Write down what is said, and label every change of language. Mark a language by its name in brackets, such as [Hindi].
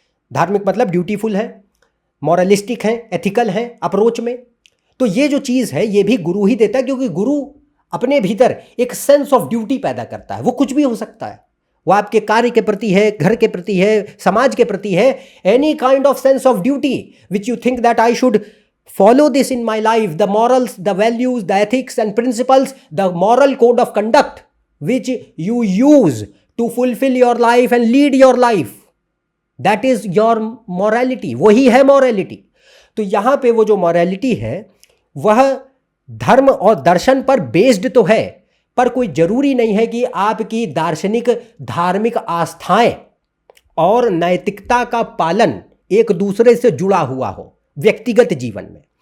[Hindi] धार्मिक मतलब ड्यूटीफुल है, मॉरलिस्टिक हैं, एथिकल हैं अप्रोच में। तो ये जो चीज़ है ये भी गुरु ही देता है, क्योंकि गुरु अपने भीतर एक सेंस ऑफ ड्यूटी पैदा करता है। वो कुछ भी हो सकता है, वो आपके कार्य के प्रति है, घर के प्रति है, समाज के प्रति है। [English] Any kind of sense of duty which you think that I should follow this in my life, the morals, the values, the ethics and principles, the moral code of conduct which you use to fulfill your life and lead your life, that is your morality. [Hindi] वही है morality। तो यहाँ पे वो जो morality है वह धर्म और दर्शन पर बेस्ड तो है, पर कोई ज़रूरी नहीं है कि आपकी दार्शनिक धार्मिक आस्थाएं और नैतिकता का पालन एक दूसरे से जुड़ा हुआ हो व्यक्तिगत जीवन में।